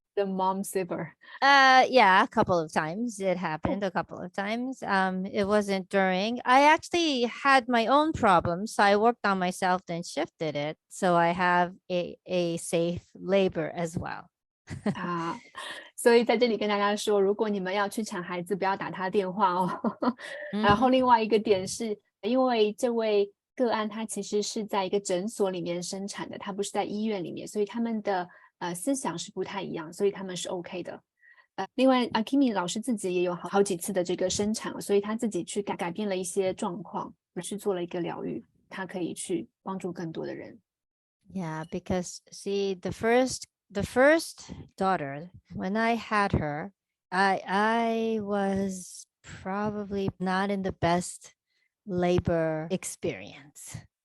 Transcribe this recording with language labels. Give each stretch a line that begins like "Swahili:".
English: The mom saver. Yeah, a couple of times it happened. A couple of times. It wasn't during. I actually had my own problems, so I worked on myself, then shifted it. So I have a safe labor as well.
Chinese: 所以在这里跟大家说，如果你们要去产孩子，不要打他电话哦。然后另外一个点是，因为这位个案他其实是在一个诊所里面生产的，他不是在医院里面，所以他们的思想是不太一样，所以他们是 OK 的。另外Akimi 老师自己也有好几次的这个生产，所以他自己去改变了一些状况，去做了一个疗愈，他可以去帮助更多的人。
English: Yeah, because see the first daughter, when I had her, I was probably not in the best labor experience.